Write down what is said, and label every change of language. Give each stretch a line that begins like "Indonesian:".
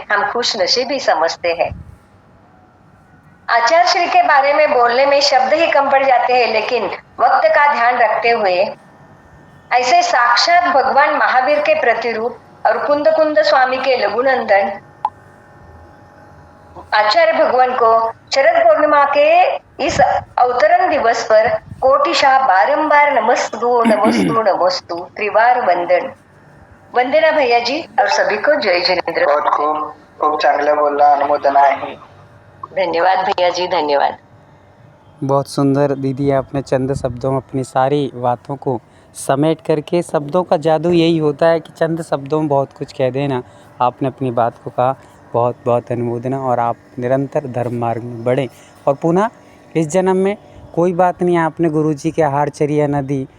Hindi: हम खुश नसीबी समझते हैं। आचार्य श्री के बारे में बोलने में शब्द ही कम पड़ जाते हैं, लेकिन वक्त का ध्यान रखते हुए ऐसे साक्षात भगवान महावीर के प्रतिरूप और कुंद स्वामी के लघुनंदन आचार्य भगवान को शरद पूर्णिमा के इस अवतरण दिवस पर कोटिशाह बारंबार नमस्तु त्रिवार वंदना भैया जी और सभी को जय जिनेंद्र। बहुत खूब
Marathi: चांगलं बोलला, अनुमोदना आहे।
Hindi: धन्यवाद भैया जी, धन्यवाद। बहुत सुंदर दीदी, आपने चंद शब्दों में अपनी सारी बातों को समेट करके, शब्दों का जादू यही होता है कि चंद शब्दों में बहुत कुछ कह देना। आपने अपनी बात को कहा, बहुत बहुत अनुमोदना। और आप निरंतर धर्म मार्ग में बढ़ें और पुनः इस जन्म में कोई बात नहीं, आपने गुरुजी के आहारचर्या न दी।